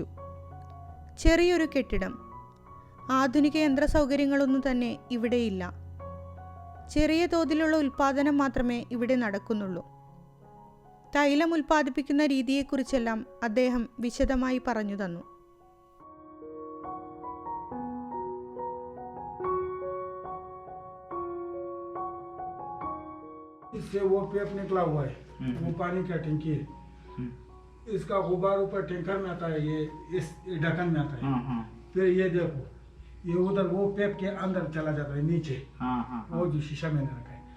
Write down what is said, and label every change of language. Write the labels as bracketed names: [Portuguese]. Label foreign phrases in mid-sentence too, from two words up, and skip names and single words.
[Malayalam] ചെറിയൊരു കെട്ടിടം. ആധുനിക യന്ത്ര സൗകര്യങ്ങളൊന്നും തന്നെ ഇവിടെയില്ല. ചെറിയ തോതിലുള്ള ഉൽപ്പാദനം മാത്രമേ ഇവിടെ നടക്കുന്നുള്ളൂ. തൈലം ഉൽപ്പാദിപ്പിക്കുന്ന രീതിയെക്കുറിച്ചെല്ലാം അദ്ദേഹം വിശദമായി പറഞ്ഞു തന്നു. [Hindi] इससे वो पेप निकला हुआ है, वो पानी का टंकी है, इसका गुब्बार ऊपर टैंकर में आता है, ये इस ढक्कन में आता है, फिर ये देखो ये उधर वो पेप के अंदर चला जाता है नीचे, वो जो शीशा में रखा है.